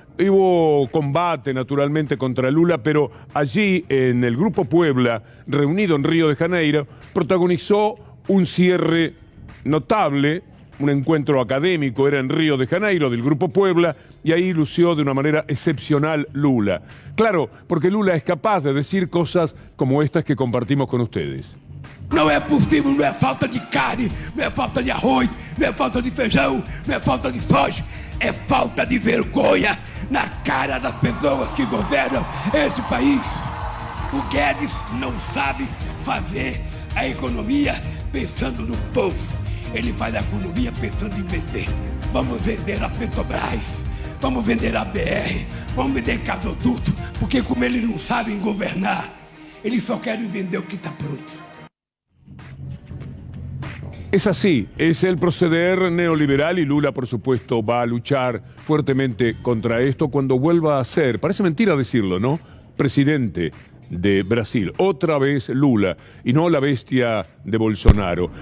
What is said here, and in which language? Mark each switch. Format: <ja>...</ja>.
<es>Hubo combate, naturalmente, contra Lula, pero allí, en el Grupo Puebla, reunido en Río de Janeiro, protagonizó un cierre notable, un encuentro académico, era en Río de Janeiro, del Grupo Puebla, y ahí lució de una manera excepcional Lula. Claro, porque Lula es capaz de decir cosas como estas que compartimos con ustedes.</es> <pt>Não é possível, não é falta de carne, não é falta de arroz, não é falta de feijão, não é falta de soja, é falta de vergonha na cara das pessoas que governam esse país. O Guedes não sabe fazer a economia pensando no povo, ele faz a economia pensando em vender. Vamos vender a Petrobras, vamos vender a BR, vamos vender gasoduto, porque como eles não sabem governar, eles só querem vender o que está pronto.</pt> <es>Es así, es el proceder neoliberal y Lula, por supuesto, va a luchar fuertemente contra esto cuando vuelva a ser, parece mentira decirlo, ¿no?, presidente de Brasil. Otra vez Lula y no la bestia de Bolsonaro.</es>